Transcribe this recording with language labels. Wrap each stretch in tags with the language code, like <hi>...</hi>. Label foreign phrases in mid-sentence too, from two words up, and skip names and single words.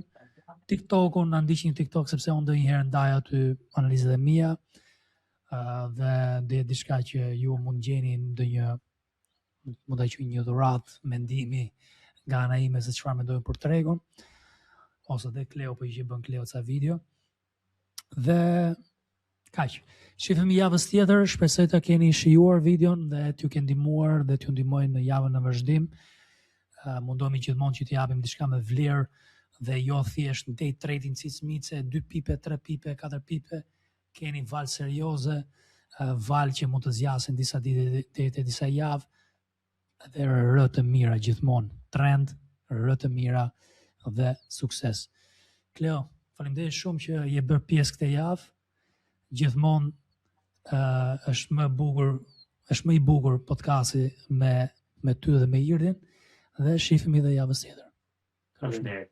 <sq>TikTokun, na ndiqni TikTok sepse unë ndonjëherë ndaj aty analizat e mia, dhe dhe diçka që ju mund gjeni ndonjë, mund ta quajë një dhuratë, mendimi nga ana ime se çfarë mendojmë për tregun, ose dhe Kleo, po që bën Kleo ca video. Dhe kaq. Shifemi javës tjetër, shpresoj të keni shijuar videon dhe t'ju kenë ndihmuar dhe t'ju ndihmojnë në javën në vazhdim. Mundohemi gjithmonë që t'ju japim diçka me vlerë dhe jo thjesht</sq> <en>day trading</en> <sq>cicmice, 2 pipe, 3 pipe, 4 pipe. Keni valë serioze, valë që mund të zjasin disa ditë deri disa javë, dhe rë të mira gjithmonë, trend, rë të mira dhe sukses. Kleo, faleminderit shumë që je bërë pjesë këtë javë. Gjithmonë është më i bukur podcasti me ty dhe me Irdin, dhe shihemi dhe javës tjetër.</sq>